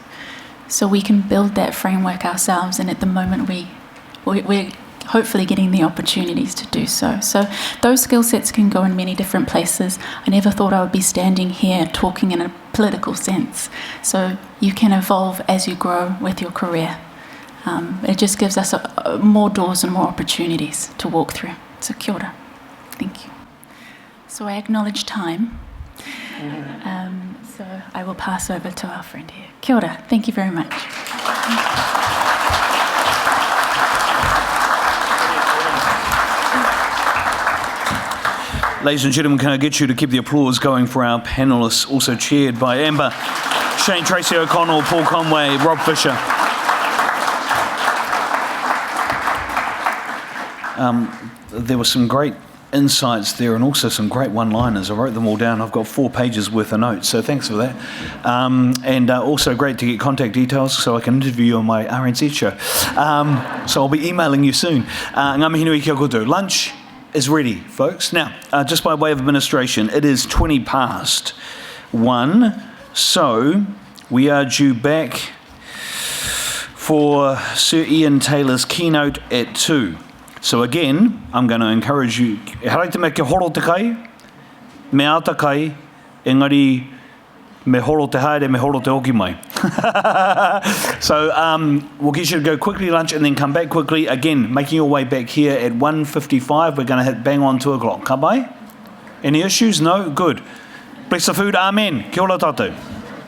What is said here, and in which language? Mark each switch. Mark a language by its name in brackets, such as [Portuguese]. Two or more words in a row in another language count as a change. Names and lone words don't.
[English] So we can build that framework ourselves, and at the moment we're hopefully getting the opportunities to do so. So those skill sets can go in many different places. I never thought I would be standing here talking in a political sense. So you can evolve as you grow with your career. It just gives us more doors and more opportunities to walk through. [Māori] So kia ora. [English] Thank you. So I acknowledge time. So I will pass over to our friend here. [Māori] Kia ora. [English] Thank you very much. Ladies and gentlemen, can I get you to keep the applause going for our panellists, also chaired by Amber, Shane Tracy O'Connell, Paul Conway, Rob Fisher. There were some great insights there and also some great one-liners. I wrote them all down. I've got 4 pages worth of notes, so thanks for that. And also great to get contact details so I can interview you on my RNZ show. So I'll be emailing you soon. [Māori] Ngā mihi nui kia koutou. [English] Lunch is ready, folks. Now, just by way of administration, it is 20 past 1, so we are due back for Sir Ian Taylor's keynote at 2. So again, I'm going to encourage you, [Māori] harai te me ke horo te kai, me ata kai, engari me horo te haere, me horo te hoki mai. [English] So we'll get you to go quickly lunch and then come back quickly. Again, making your way back here at 1:55. We're going to hit bang on 2 o'clock. [Māori] Ka bai? [English] Any issues? No? Good. Bless the food. Amen. [Māori] Kia ora tātou.